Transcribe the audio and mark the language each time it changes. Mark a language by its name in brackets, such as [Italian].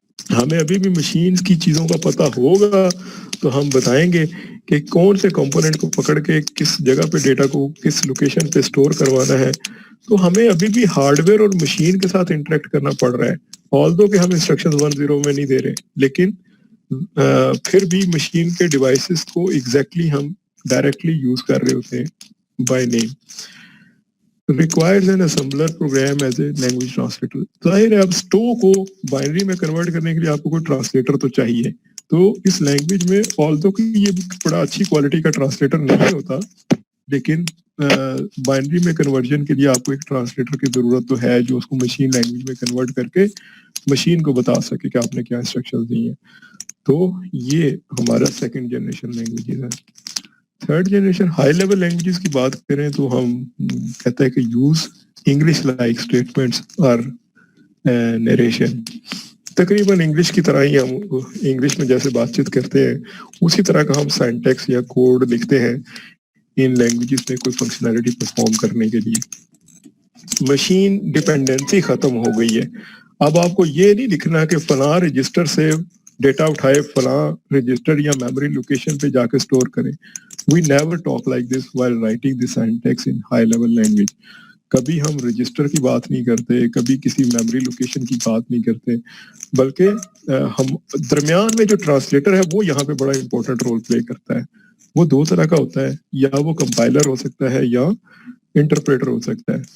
[Urdu] ہمیں ابھی بھی مشین کی چیزوں کا پتہ ہوگا تو ہم بتائیں گے کہ کون سے کمپوننٹ کو پکڑ کے کس جگہ پہ ڈیٹا کو کس لوکیشن پہ اسٹور کروانا ہے. تو ہمیں ابھی بھی ہارڈ ویئر اور مشین کے ساتھ انٹریکٹ کرنا پڑ رہا ہے. آلدو کہ ہم انسٹرکشن 1-0 میں نہیں دے رہے، لیکن پھر بھی مشین کے ڈیوائسز کو ایگزیکٹلی ہم ڈائریکٹلی یوز کر رہے ہوتے ہیں by name. [English] requires an assembler program as a language translator. [Urdu] ظاہر ہے اب اسٹو کو بائنری میں کنورٹ کرنے کے لیے آپ کو کوئی ٹرانسلیٹر تو چاہیے. تو اس لینگویج میں آلدو کہ یہ بڑا اچھی کوالٹی کا ٹرانسلیٹر نہیں ہوتا، لیکن بائنری میں کنورژن کے لیے آپ کو ایک ٹرانسلیٹر کی ضرورت تو ہے جو اس کو مشین لینگویج میں کنورٹ کر کے مشین کو بتا سکے کہ آپ نے کیا انسٹرکشن دی ہیں. تو یہ ہمارا سیکنڈ جنریشن لینگویجز ہے. Third generation high level languages کی بات کریں تو ہم کہتے ہیں کہ [English] use English like statements [Urdu] اور نیریشن. تقریباً انگلش کی طرح ہی ہم انگلش میں جیسے بات چیت کرتے ہیں اسی طرح کا ہم سینٹیکس یا کوڈ لکھتے ہیں ان لینگویجز میں کوئی فنکشنالٹی پرفارم کرنے کے لیے. مشین ڈیپینڈنسی ختم ہو گئی ہے. اب آپ کو یہ نہیں لکھنا کہ فلاں رجسٹر سے ڈیٹا اٹھائے فلاں رجسٹر یا میموری لوکیشن پہ جا کے اسٹور کریں. [English] We never talk like this while writing the syntax in high level language. [Urdu] کبھی ہم رجسٹر کی بات نہیں کرتے، کبھی کسی میموری لوکیشن کی بات نہیں کرتے، بلکہ ہم درمیان میں جو ٹرانسلیٹر ہے وہ یہاں پہ بڑا امپورٹنٹ رول پلے کرتا ہے. وہ دو طرح کا ہوتا ہے، یا وہ کمپائلر ہو سکتا ہے یا انٹرپریٹر ہو سکتا ہے.